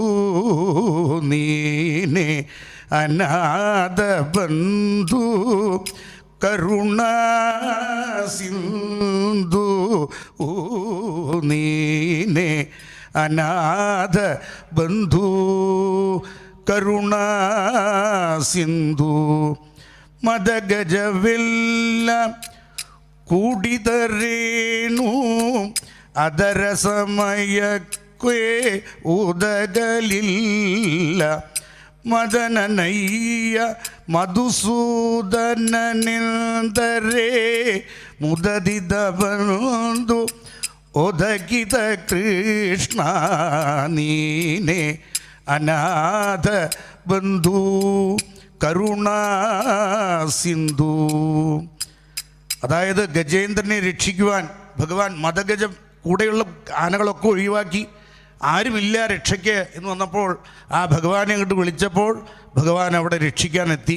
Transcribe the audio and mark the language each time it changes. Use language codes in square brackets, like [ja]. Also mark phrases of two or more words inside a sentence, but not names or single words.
[kn] ನೀನೆ ಅನಾಥಬಂಧು ಕರುಣಾ ಸಿಂಧು ನೀನೆ ಅನಾಥ ಬಂಧು ಕರುಣಾ ಸಿಂಧು മദഗജವೆಲ್ಲ ಕೂಡಿದರೇನು ಅದರ ಸಮಯಕ್ಕೆ ಉದಗಲಿಲ್ಲ ಮದನನಯ್ಯ ಮಧುಸೂದನನೆಂದರೆ ಮುದದಿದ ಬಂದು ಒದಗಿದ ಕೃಷ್ಣ ನೀನೆ ಅನಾಥ ಬಂಧು ಕರುಣಾ ಸಿಂಧು. [ml] അതായത് ഗജേന്ദ്രനെ രക്ഷിക്കുവാൻ ഭഗവാൻ മദഗജം കൂടെയുള്ള ആനകളൊക്കെ ഒഴിവാക്കി ആരുമില്ല രക്ഷയ്ക്ക് എന്ന് വന്നപ്പോൾ ആ ഭഗവാനെ അങ്ങോട്ട് വിളിച്ചപ്പോൾ ഭഗവാൻ അവിടെ രക്ഷിക്കാനെത്തി.